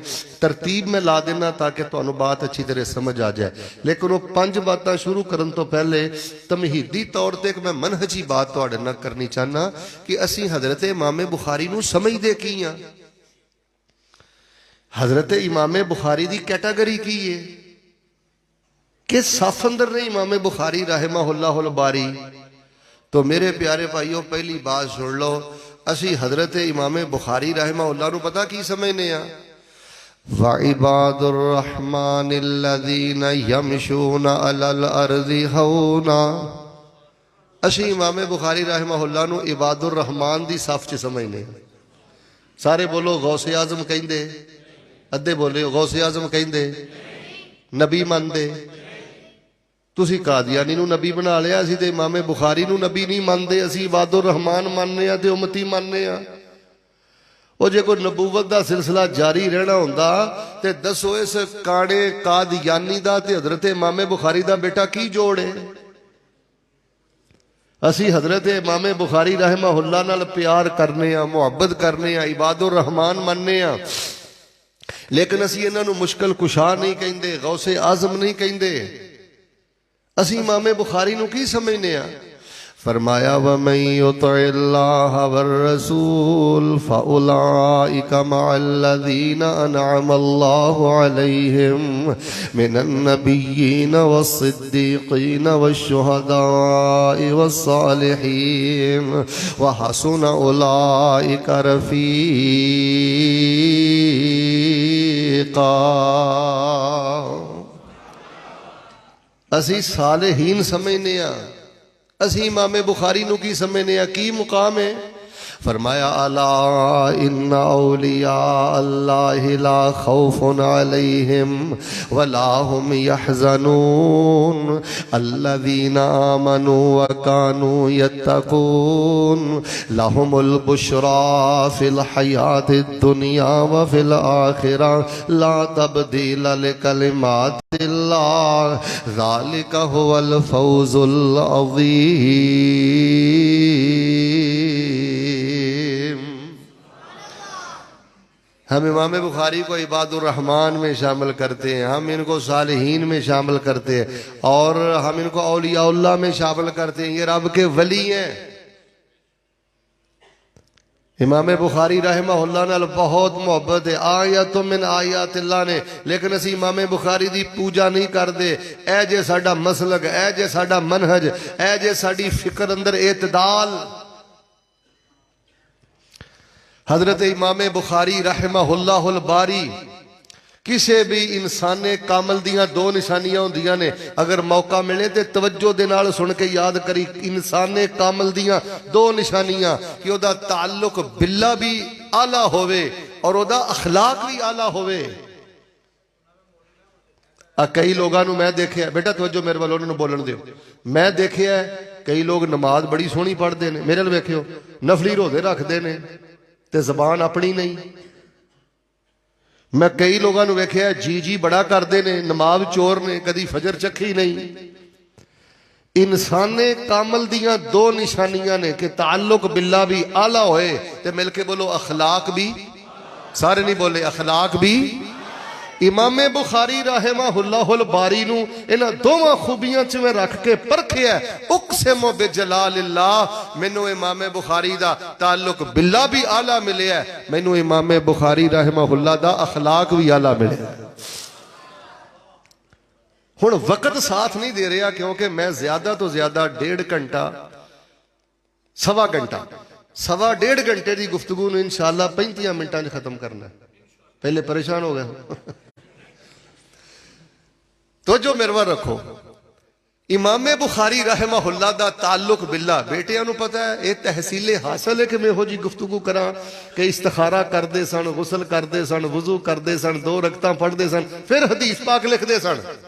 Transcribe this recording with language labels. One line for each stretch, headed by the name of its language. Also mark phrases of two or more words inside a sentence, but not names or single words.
Punjabi: ترتیب میں لا دینا تاکہ تانوں بات اچھی طرح سمجھ آ جائے، لیکن وہ 5 باتاں شروع کرن تو پہلے تمہیدی طور تے کہ میں منہجی بات تواڈے نال کرنی چاہنا کہ اسی حضرت امام بخاری نو سمجھ دے کی ہاں؟ حضرت امام بخاری دی کیٹاگری کی ہے؟ کہ صف اندر نہیں امام بخاری
Arabic: رحمہ اللہ الباری.
Punjabi: تو میرے پیارے بھائیو پہلی بات سن لو, اسی حضرت امام بخاری
Arabic: رحمہ اللہ
Punjabi: نو پتہ کی سمجھنے ہیں؟
Arabic: وَعِبَادُ الرَّحْمَنِ الَّذِينَ يَمْشُونَ عَلَى الْأَرْضِ هَوْنًا.
Punjabi: اسی امام بخاری
Arabic: رحمہ اللہ
Punjabi: نو
Arabic: عباد الرحمن
Punjabi: دی صف چ سمجھنے. سارے بولو غوث اعظم کہندے, ادھے بولے غوث اعظم کہندے, نبی مندے. تسی قادیانی نو نبی بنا لیا, اسی تے امام بخاری نو نبی نہیں مانتے, اسی
Arabic: عباد الرحمن
Punjabi: ماننے ہیں تے امتی ماننے ہیں. وہ جے کوئی نبوت دا سلسلہ جاری رہنا ہوندا تے دسو اس کانے قادیانی دا تے حضرت امام بخاری دا بیٹا کی جوڑ ہے؟ اسی حضرت امام بخاری
Arabic: رحمہ اللہ
Punjabi: نال پیار کرنے ہیں, محبت کرنے ہیں,
Arabic: عباد الرحمن
Punjabi: مننے ہیں, لیکن اسی انہاں نو مشکل کشا نہیں کہندے, غوث اعظم نہیں کہندے. اسی امام بخاری نو کی سمجھنے ہیں؟
Arabic: فرمایا وَمَن يُطِعِ اللَّهَ وَالرَّسُولَ فَأُولَٰئِكَ مَعَ الَّذِينَ أَنْعَمَ اللَّهُ عَلَيْهِمْ مِنَ النَّبِيِّينَ وَالصِّدِّيقِينَ وَالشُّهَدَاءِ وَالصَّالِحِينَ وَحَسُنَ أُولَٰئِكَ رَفِيقًا.
Punjabi: اسی صالحین سمجھنے ہیں. اسی امام بخاری نو کی سمجھنے ہیں, کی مقام ہے؟
Arabic: فرمایا الا ان اولیاء اللہ لا خوف علیہم ولا هم يحزنون الذین آمنوا وكانوا يتقون لهم البشرى في الحیاة الدنیا وفي الآخرة لا تبدیل لکلمات اللہ ذلك هو الفوز العظیم.
Urdu: ہم امام بخاری کو
Arabic: عباد الرحمن
Urdu: میں شامل کرتے ہیں, ہم ان کو صالحین میں شامل کرتے ہیں, اور ہم ان کو
Arabic: اولیاء اللہ
Urdu: میں شامل کرتے ہیں. یہ رب کے ولی ہیں.
Punjabi: امام بخاری
Arabic: رحمہ اللہ
Punjabi: نال بہت محبت ہے,
Arabic: آیت من آیات اللہ
Punjabi: نے, لیکن اسی امام بخاری دی پوجا نہیں کر دے. اے جے ساڈا مسلک, اے جے ساڈا منہج, اے جے ساڈی فکر اندر اعتدال. حضرت امام بخاری
Arabic: رحمہ اللہ الباری
Punjabi: کسے بھی انسان کامل دیاں دو نشانیاں ہوندیاں نے, اگر موقع ملے تے توجہ دے نال سن کے یاد کری. انسان کامل دیاں دو نشانیاں کہ او دا تعلق باللہ بھی اعلیٰ ہوئے اور او دا اخلاق بھی اعلیٰ ہوئے. کئی لوگاں نو میں دیکھے ہیں, بیٹا توجہ میرے والوں نے بولن دیو, میں دیکھے ہیں کئی لوگ نماز بڑی سونی پڑھ دے نے, میرے لئے ویکھیو نفلی روزے رکھ دے نے تے زبان اپنی نہیں. میں کئی لوگاں نو ویکھیا ہے جی جی بڑا کر دے نے, نماز چور نے, کدی فجر چکھی نہیں. انسان کامل دیاں دو نشانیاں نے کہ تعلق باللہ بھی اعلیٰ ہوئے تے مل کے بولو اخلاق بھی, سارے نہیں بولے اخلاق بھی. امام بخاری
Arabic: رحمہ اللہ الباری
Punjabi: نو انہاں دوواں خوبیاں چ میں رکھ کے پرکھیا ہے.
Arabic: اقسم بجلال اللہ,
Punjabi: مینوں امام بخاری دا تعلق باللہ بھی اعلیٰ ملے ہے, مینوں امام بخاری
Arabic: رحمہ اللہ
Punjabi: دا اخلاق بھی اعلیٰ ملے ہے. ہن وقت ساتھ نہیں دے رہا کیونکہ میں زیادہ تو زیادہ 1.5 گھنٹہ سوا گھنٹہ سوا 1.5 گھنٹے دی گفتگو نو انشاءاللہ 35 منٹاں وچ ختم کرنا ہے. پہلے پریشان ہو گئے تو جو میرے رکھو. امام بخاری
Arabic: رحمہ اللہ
Punjabi: دا تعلق باللہ, بیٹے انہوں پتہ ہے یہ تحصیل حاصل ہے کہ میں ہو جی گفتگو کراں کہ استخارہ کر دے سن, غسل کر دے سن, وضو کر دے سن, 2 رکعتاں پڑھ دے سن, پھر حدیث پاک لکھ دے سن.